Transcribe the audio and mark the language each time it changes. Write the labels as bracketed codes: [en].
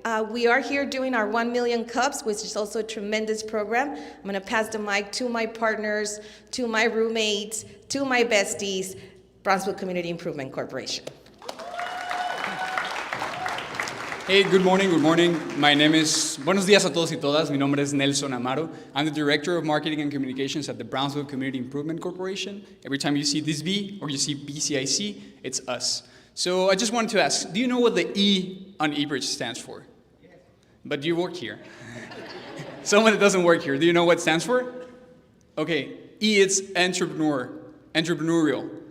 [en] We are here doing our 1 Million Cups, which is also a tremendous program. I'm gonna pass the mic to my partners, to my roommates, to my besties, Brownsville Community Improvement Corporation. Hey, good morning, good morning. My name is, [es] buenos días a todos y todas. Mi nombre es Nelson Amaro. [en] I'm the Director of Marketing and Communications at the Brownsville Community Improvement Corporation. Every time you see this B or you see BCIC, it's us. So I just wanted to ask, do you know what the E on eBridge stands for? But you work here. Someone that doesn't work here, do you know what it stands for? Okay, E is entrepreneurial.